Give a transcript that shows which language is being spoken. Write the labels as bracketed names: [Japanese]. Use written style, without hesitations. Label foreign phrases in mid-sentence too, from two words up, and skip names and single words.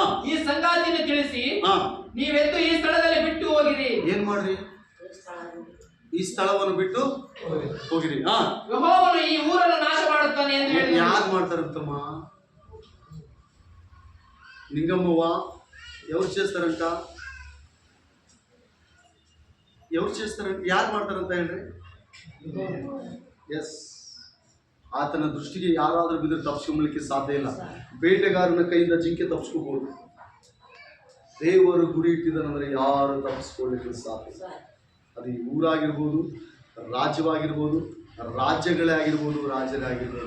[Kannada] ಈ ಸಂಗಾತಿಯನ್ನು ತಿಳಿಸಿ ಹಾ. ನೀವೆದ್ದು ಈ ಸ್ಥಳದಲ್ಲಿ ಬಿಟ್ಟು ಹೋಗಿರಿ. ಏನ್ ಮಾಡ್ರಿ? ಈ ಸ್ಥಳವನ್ನು ಬಿಟ್ಟು ಹೋಗಿರಿ. ಹಾ, ಯೆಹೋವನು ಈ ಊರನ್ನು ನಾಶ ಮಾಡುತ್ತಾನೆ ಎಂದು ಹೇಳಿದನು. ಯಾರು ಮಾಡ್ತಾರಂತಮ್ಮ? ನಿಂಗಮ್ಮವ್ವ [Telugu] ఎవరు చేస్తారంట? ఎవరు చేస్తారంట? [Kannada] ಯಾರು ಮಾಡ್ತಾರಂತ ಹೇಳ್ರಿ? ಎಸ್, ಆತನ ದೃಷ್ಟಿಗೆ ಯಾರಾದ್ರೂ ಬಿದ್ದರೆ ತಪ್ಪಿಸ್ಕೊಂಬಲಿಕ್ಕೆ ಸಾಧ್ಯ ಇಲ್ಲ. ಬೇಟೆಗಾರನ ಕೈಯಿಂದ ಜಿಂಕೆ ತಪ್ಪಿಸ್ಕೋಬಹುದು, ದೇವರು ಗುರಿ ಇಟ್ಟಿದ್ದಾನಂದ್ರೆ ಯಾರು ತಪ್ಪಿಸ್ಕೊಳ್ಳಿಕ್ಕೆ ಸಾಧ್ಯ ಇಲ್ಲ. ಅದು ಈ ಊರಾಗಿರ್ಬೋದು, ರಾಜ್ಯವಾಗಿರ್ಬೋದು, ರಾಜ್ಯಗಳೇ ಆಗಿರ್ಬೋದು, ರಾಜ್ಯಗಳೇ ಆಗಿರ್ಬೋದು.